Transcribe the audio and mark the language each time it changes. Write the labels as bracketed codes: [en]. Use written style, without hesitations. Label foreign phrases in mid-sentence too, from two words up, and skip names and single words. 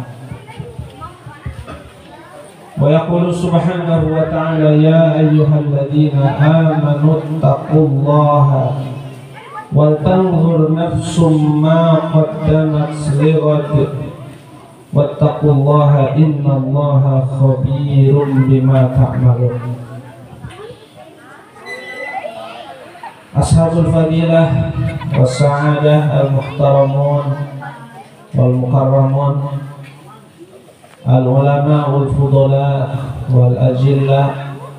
[ar] ويقول سبحانه وتعالى يا أيها الذين آمنوا اتقوا الله ولتنظر نفس ما قدمت لغد واتقوا الله إن الله خبير بما تعملون. أصحاب الفضيلة والسعادة المحترمون والمكرمون العلماء والفضلاء والأجلاء